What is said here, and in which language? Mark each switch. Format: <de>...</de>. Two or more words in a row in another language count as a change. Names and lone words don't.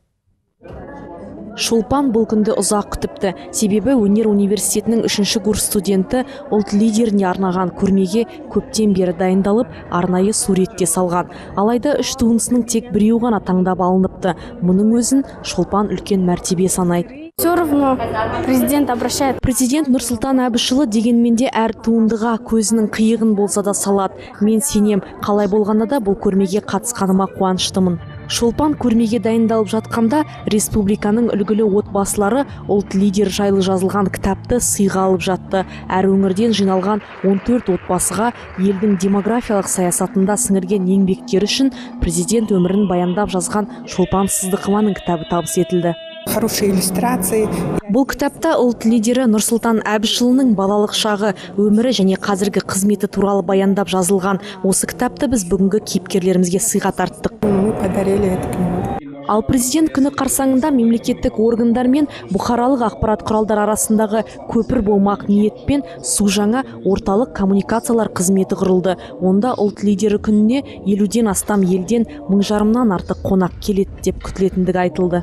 <kk>Шолпан бұл күнді ұзақ күтіпті. Себебі өнер университетінің 3-ші курс студенті ұлт лидеріне арнаған көрмеге көптен бері дайындалып, арнайы суретте салған. Алайда 3 туындысының тек біреу ғана таңдап алыныпты. Мұның өзін Шолпан үлкен мәртебе санайды.</kk> <ru>Все равно президент обращает.</ru> <kk>Президент Нұрсұлтан Әбішұлы дегенменде әр туындыға көзінің қиығын болса да салады. Мен сенем, қалай болғанда да бұл көрмеге қатысқаныма қуаныштымын. Шолпан көрмеге дайындалып жатқанда республиканың үлгілі отбасылары ұлт лидер жайлы жазылған кітапты сыйға алып жатты. Әр өңірден жиналған 14 отбасыға елдің демографиялық саясатында сіңірген еңбектері үшін президент өмірін баяндап жазған Шолпан Сыздықованың кітабы табыс етілді.</kk> <ru>Хорошие иллюстрации.</ru> <kk>Бұл кітапта ұлт лидері Нұрсұлтан Әбішұлының балалық шағы, өмірі және қазіргі қызметі туралы баяндап жазылған. Осы кітапты біз бүгінгі кейіпкерлерімізге сыйға тарттық.</kk> <ru>Мы подарили эту книгу.</ru> <kk>Ал президент күні қарсаңында мемлекеттік органдар мен бұқаралық ақпарат құралдар арасындағы көпір болмақ ниетпен су жаңа орталық коммуникациялар қызметі құрылды. Онда ұлт лидері күніне 50-ден астам елден 1000 артық қонақ келеді деп күтілетіндігі айтылды.</kk>